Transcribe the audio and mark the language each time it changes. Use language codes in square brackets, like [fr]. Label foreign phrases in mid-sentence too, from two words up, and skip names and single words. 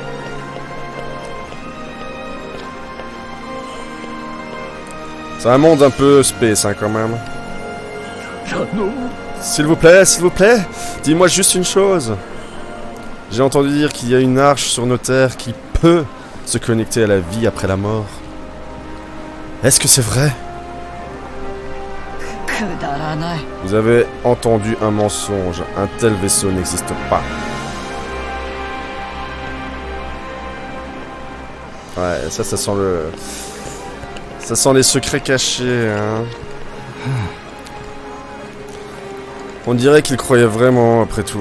[fr] C'est un monde un peu space, hein, quand même. [ja] 頼む [fr] S'il vous plaît, dis-moi juste une chose. J'ai entendu dire qu'il y a une arche sur nos terres qui peut se connecter à la vie après la mort. Est-ce que c'est vrai? [ja] くだらない。 [fr] Vous avez entendu un mensonge. Un tel vaisseau n'existe pas. Ouais, ça sent le... Ça sent les secrets cachés, hein. On dirait qu'il croyait vraiment, après tout.